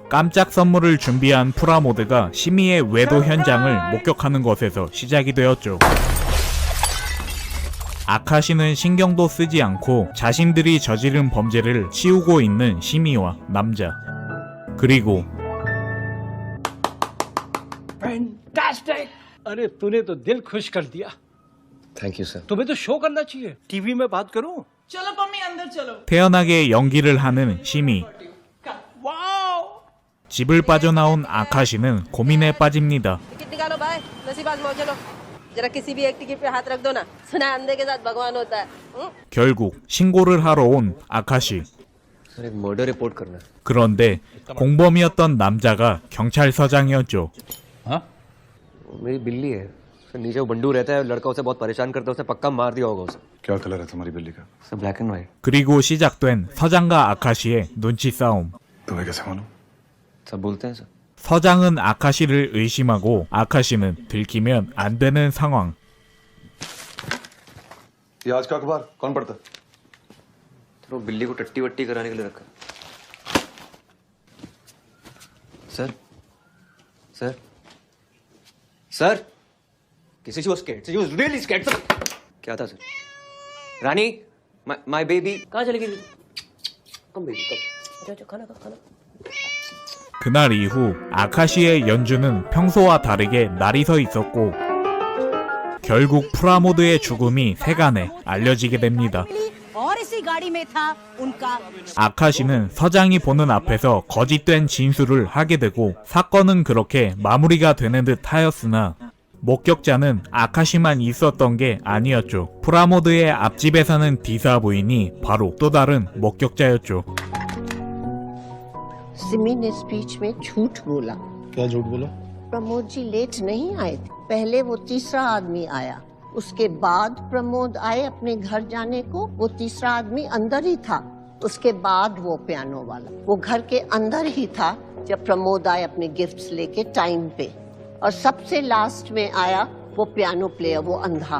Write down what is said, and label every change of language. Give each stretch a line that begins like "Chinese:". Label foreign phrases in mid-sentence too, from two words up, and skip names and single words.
Korean: 깜짝 선물을 준비한 프라모드가 시미의 외도 현장을 목격하는 것에서 시작이 되었죠. 아카시는 신경도 쓰지 않고 자신들이 저지른 범죄를 치우고 있는 시미와 남자, 그리고
Hindi: फैंटास्टिक अरे तूने तो दिल खुश कर दिया
English: thank you sir
Hindi: तुम्हें तो शो करना चाहिए टीवी में बात करूं चलो पम्मी अंदर चलो।
Korean: 태연하게 연기를 하는 시미.
English: वाओ।
Korean: 집을 빠져나온 아카시는 고민에 빠집니다.
Hindi: टिकट निकालो भाई, नसीब आजमाओ चलो। जरा किसी भी एक टिकट पे हाथ रख दो ना। सुना है अंधे के साथ भगवान होता है।
Korean: 결국 신고를 하러 온 아카시.
Hindi: सर एक
English: murder report
Hindi: करना है।
Korean: 그런데 공범이었던 남자가 경찰서장이었죠.
Hindi: हाँ मेरी बिल्ली है सर, नीचे वो बंडू रहता है, लड़का उसे बहुत परेशान करता है, उसने पक्का मार दिया होगा उसे। क्या कलर है तुम्हारी बिल्ली का?
English: sir black and white.
Korean: 그리고 시작된 서장과 아카시의 눈치 싸움.
Hindi: तुम्हें कैसे मालूम? सब बोलते हैं सर।
Korean: 서장은 아카시를 의심하고 아카시는 들키면 안 되는 상황.
Hindi: ये आज का अखबार कौन पढ़ता? सर वो बिल्ली को टट्टी वट्टी कराने के लिए रखा है।
English: sir sir sir किसी she was scared, she was really scared sir।
Hindi: क्या था सर? रानी
English: my baby
Hindi: कहाँ चली गई?
English: come baby come.
Hindi: अच्छा खाना खाना।
Korean: 그날 이후 아카시의 연주는 평소와 다르게 날이 서 있었고 결국 프라모드의 죽음이 세간에 알려지게 됩니다.
Hindi: और इसी गाड़ी में था उनका
Korean: 아카시는 서장이 보는 앞에서 거짓된 진술을 하게 되고 사건은 그렇게 마무리가 되는 듯 하였으나 목격자는 아카시만 있었던 게 아니었죠. 프라모드의 앞집에 사는 디사 부인이 바로 또 다른 목격자였죠.
Hindi: सिमी ने स्पीच में झूठ बोला। क्या झूठ बोला? प्रमोद जी लेट नहीं आए थे, पहले वो तीसरा आदमी आया, उसके बाद प्रमोद आए अपने घर जाने को, वो तीसरा आदमी अंदर ही था, उसके बाद वो पियानो वाला, वो घर के अंदर ही था जब प्रमोद आए अपने गिफ्ट्स लेके टाइम पे, और सबसे लास्ट में आया वो
English: piano player,
Hindi: वो अंधा।